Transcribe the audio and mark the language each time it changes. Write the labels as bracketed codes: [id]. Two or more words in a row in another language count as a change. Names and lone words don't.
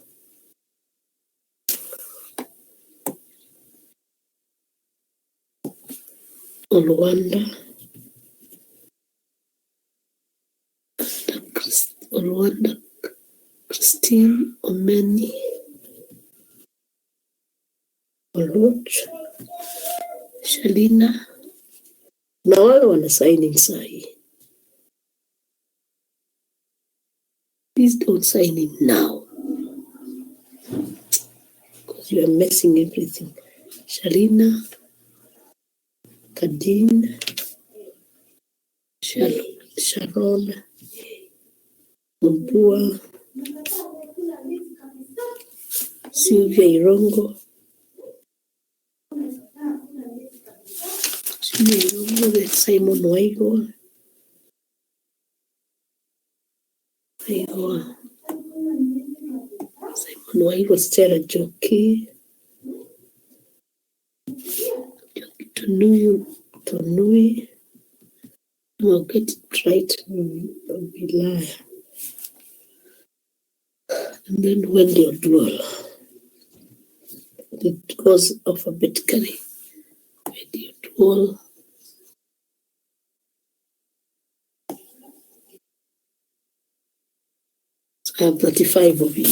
[sw] Olwanda Christine Omeni Oluch Shalina. Na wale wana signing sahi. [en] Please don't sign in now, because you are messing everything. Shalina, Kadeen, Sharon, Mbua, Sylvia Irongo, then Simon Waigo, Stella Joki, Tonui. I'll get it right, I'll be liar. And then Wendy Odwall. It goes alphabetically. Wendy Odwall. So I have 35 of you.